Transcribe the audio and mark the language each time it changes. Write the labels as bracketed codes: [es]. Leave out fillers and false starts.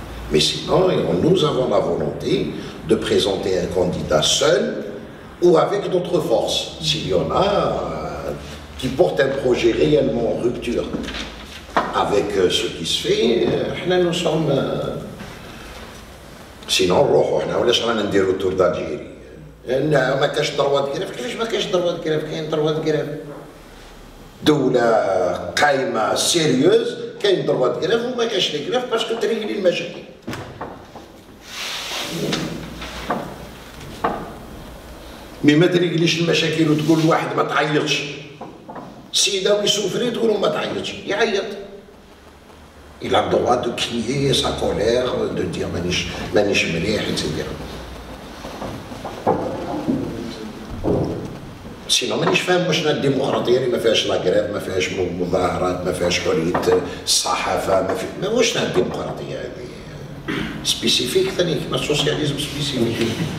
[fr] Mais sinon, nous avons la volonté de présenter un candidat seul ou avec d'autres forces, s'il y en a qui portent un projet réellement en rupture avec ce qui se fait. Nous sommes... [ar] Sinon, ولاش رانا نديرو تور d'Algérie. ما كاش ضربات كراف، كيفاش ما كاش ضربات كراف؟ كاين ضربات كراف. دولة قايمة سيريوز كاين ضربات كراف وما كاش لي كراف باسكو تريقلي المشاكل. مي ما تريقليش المشاكل وتقول لواحد ما تعيطش. السيدة ويسوفري تقولوا ما تعيطش، يعيط. [fr] Il a le droit de crier sa colère, de dire [ar] مانيش مليح, [fr] etc. [ar] سينو مانيش فاهم واش الديمقراطيه اللي ما فيهاش لاكريف، ما فيهاش مظاهرات، ما فيهاش حريه الصحافه، ما واش الديمقراطيه هذه سبيسيفيك ثاني كيما السوسياليزم سبيسيفيك.